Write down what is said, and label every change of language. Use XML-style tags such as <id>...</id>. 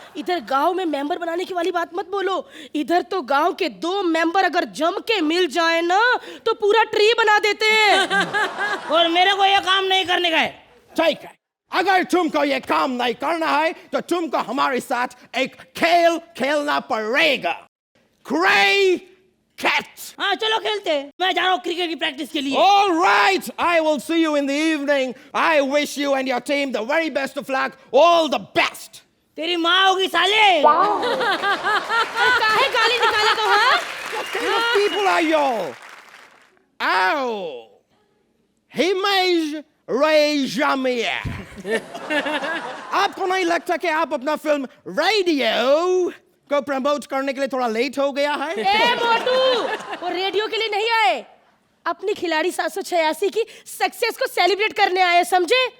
<hi>इधर गांव में मेंबर बनाने की वाली बात मत बोलो। इधर तो गांव के 2 मेंबर अगर जम के मिल जाए ना तो पूरा ट्री बना देते हैं। और मेरे को ये काम नहीं करने का है। ठीक है, अगर तुमको ये काम नहीं करना है तो तुमको हमारे साथ एक खेल खेलना पड़ेगा। क्रिकेट। हाँ चलो खेलते हैं। मैं जा रहा हूँ क्रिकेट की प्रैक्टिस के लिए।</hi> <en>All right, I will see you in the evening. I wish you and your team the very best of luck. All the best.</en> <hi>तेरी माँ होगी साले। काहे गाली निकाले तो हाँ?</hi> <en>What kind of people are you?</en> <hi>Oh, Himesh Reshammiya. आपको नहीं लगता कि आप अपना फिल्म रेडियो को प्रमोट करने के लिए थोड़ा लेट हो गया है? ए मोटू, वो रेडियो के लिए नहीं आए, अपनी खिलाड़ी 786 की सक्सेस को सेलिब्रेट करने आए, समझे?</hi>